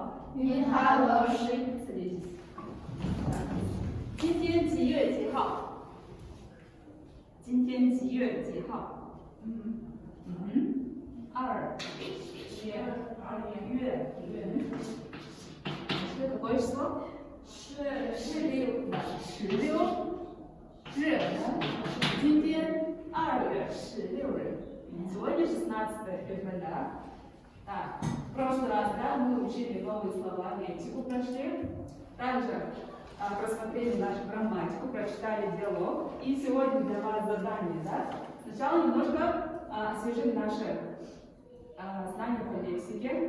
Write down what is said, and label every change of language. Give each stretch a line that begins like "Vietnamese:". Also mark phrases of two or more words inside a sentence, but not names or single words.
Chinese: 你好，老师。 Садитесь.今天几月几号？今天几月几号？2月。
Russian: 是 какое число? 16 日。
Chinese: 今天2月16日.
Russian: Сегодня 16 февраля. Так, в прошлый раз, да, мы учили новые слова, лексику прошли. Также просмотрели нашу грамматику, прочитали диалог. И сегодня для вас задание, да? Сначала немножко освежим наши знания по лексике.